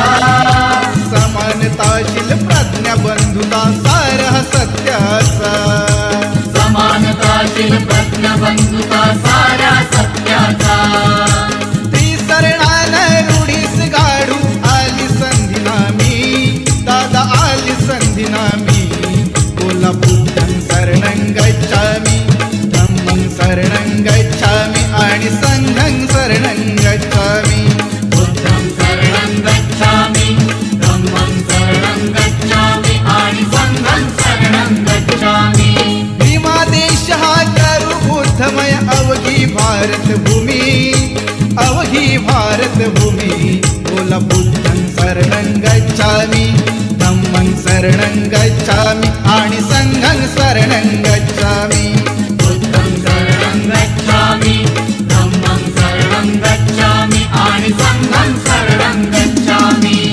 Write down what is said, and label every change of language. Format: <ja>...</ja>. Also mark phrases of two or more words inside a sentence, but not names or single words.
<mr>समानताशील प्रज्ञा बंधुता सारह सत्याचा. समानताशील प्रज्ञबंधुता सारा सत्याचा. त्रिसरणानं रूढीस गाडू आली संधी नामी. दादा आली संधी नामी.</mr> <pi>बोला बुद्धं शरणं गच्छामि, धम्मं शरणं गच्छामि आणि संघं शरणं गच्छामि. बुद्धं शरणं गच्छामि, धम्मं शरणं गच्छामि आणि संघं शरणं गच्छामि.</pi> <mr>भीमा देश हा करू बुद्धमय अवघी भारत भूमी. अवघी भारत भूमी.</mr> <pi>बोला बुद्धं शरणं गच्छामि, धम्मं शरणं गच्छामि आणि संघं शरणं गच्छामि. बुद्धं शरणं गच्छामि, धम्मं शरणं गच्छामि आणि संघं शरणं गच्छामि.</pi>